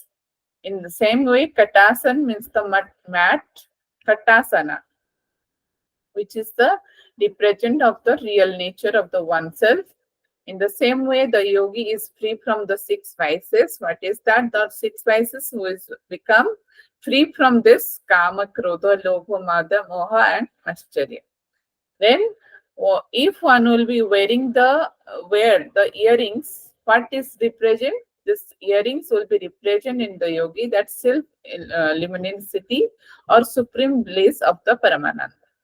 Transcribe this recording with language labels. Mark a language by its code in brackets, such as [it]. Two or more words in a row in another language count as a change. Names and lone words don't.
[en] In the same way, Katasan means the mat, Katasana, which is the represent of the real nature of the oneself. In the same way, the yogi is free from the six vices. What is that? The six vices who is become free from this [sa] kama, krodha, lobha, mada, moha, [en] and ascharya. Then, if one will be wearing wear the earrings, what is represent? This earrings will be represent in the yogi that self luminosity or supreme bliss of the Paramananda.